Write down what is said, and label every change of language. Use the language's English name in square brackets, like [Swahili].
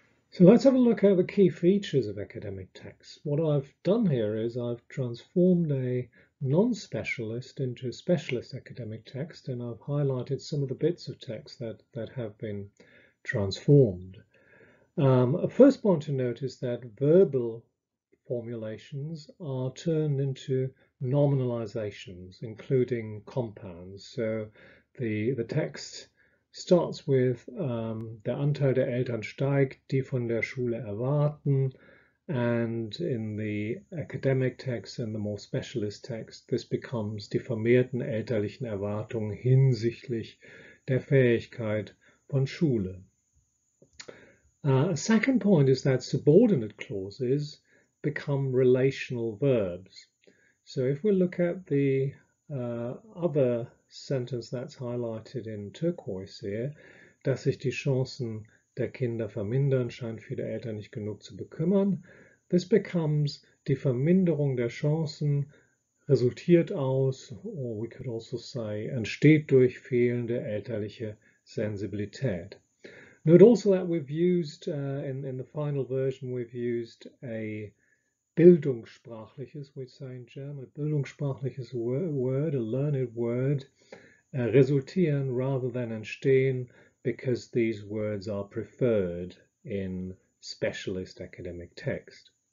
[English] So let's have a look at the key features of academic texts. What I've done here is I've transformed a non-specialist into a specialist academic text, and I've highlighted some of the bits of text that have been transformed. A first point to note is that verbal formulations are turned into nominalizations, including compounds. [German] So the text starts with der Anteil der Eltern steigt, die von der Schule erwarten, and in the academic text and the more specialist text, this becomes die vermehrten elterlichen Erwartungen hinsichtlich der Fähigkeit von Schule. [English] A second point is that subordinate clauses become relational verbs. So if we look at the other sentence that's highlighted in turquoise here, dass sich die Chancen der Kinder vermindern, scheint viele Eltern nicht genug zu bekümmern. [German] This becomes die Verminderung der Chancen resultiert aus, or we could also say, entsteht durch fehlende elterliche Sensibilität. [English] Note also that we've used, in the final version, we've used a Bildungssprachliches, we say in German, bildungssprachliches word, a learned word, resultieren rather than entstehen, because these words are preferred in specialist academic text.